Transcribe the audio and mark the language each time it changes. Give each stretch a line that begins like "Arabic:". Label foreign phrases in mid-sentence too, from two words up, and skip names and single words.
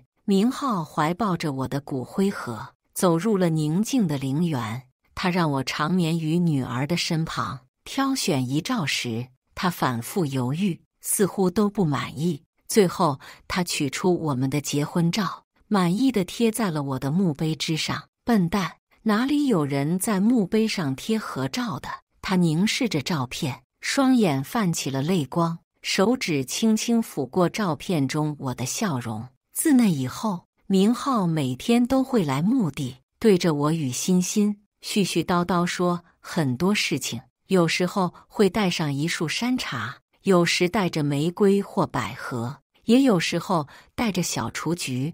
Chinese: 明浩懷抱着我的骨灰盒，走入了寧靜的陵園。他讓我長眠於女兒的身旁，挑選遺照時，他反覆猶豫，似乎都不滿意。最後，他取出我們的結婚照，滿意地貼在了我的墓碑之上。笨蛋，哪裡有人在墓碑上貼合照的？他凝視着照片，雙眼泛起了淚光，手指輕輕撫過照片中我的笑容。自那以後，明浩每天都會來墓地，對着我與欣欣絮絮叨叨說很多事情，有時候會帶上一束山茶，有時帶着玫瑰或百合，也有時候帶着小雛菊。